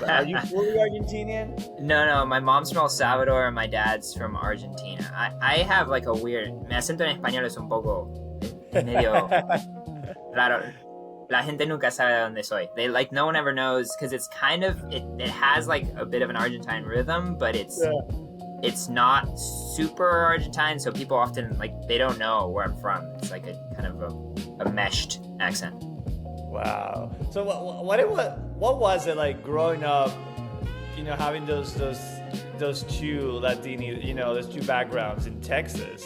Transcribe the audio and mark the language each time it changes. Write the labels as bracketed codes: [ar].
[en] But are you fully Argentinian? No. My mom's from El Salvador and my dad's from Argentina. I have like a weird. [es] Mi acento en español es un poco medio raro. La gente nunca sabe de donde soy. [en] They like, no one ever knows, because it's kind of it has like a bit of an Argentine rhythm, but it's not super Argentine, so people often like they don't know where I'm from. It's like a kind of a meshed accent. Wow. So what was it like growing up, having those two Latini, those two backgrounds in Texas?